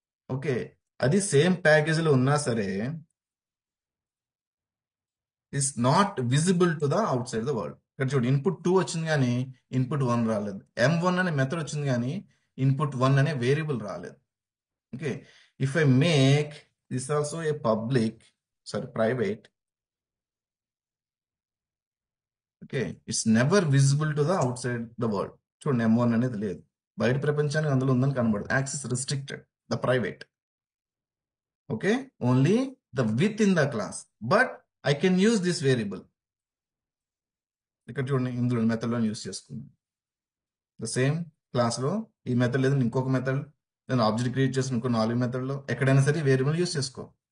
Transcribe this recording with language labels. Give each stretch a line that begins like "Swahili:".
English: okay,
Telugu: అది same ప్యాకేజ్లో ఉన్నా సరే
English: Is not visible to the outside the world.
Telugu: ఇక్కడ చూడు, ఇన్పుట్ 2 వచ్చింది కానీ ఇన్పుట్ 1 రాలేదు. M1 అనే మెథడ్ వచ్చింది కానీ ఇన్పుట్ 1 అనే వేరియబుల్ రాలేదు.
English: Okay. If I make this also a public, sorry, private, okay, it's never visible to the outside the world.
Telugu: చూడండి M1 అనేది లేదు, బయట ప్రపంచానికి అందులో ఉందని కనబడదు. Access restricted, the private.
English: Okay, only the within the class, but I can use this variable.
Telugu: ఇక్కడ చూడండి, ఇందులో మెథడ్లో యూజ్ చేసుకున్నాను. ద సేమ్ క్లాస్లో ఈ మెథడ్ లేదా ఇంకొక మెథడ్, నేను ఆబ్జెక్ట్ క్రియేట్ చేసిన ఇంకో 4 మెథడ్లో ఎక్కడైనా సరే వేరియబుల్ యూజ్ చేసుకో.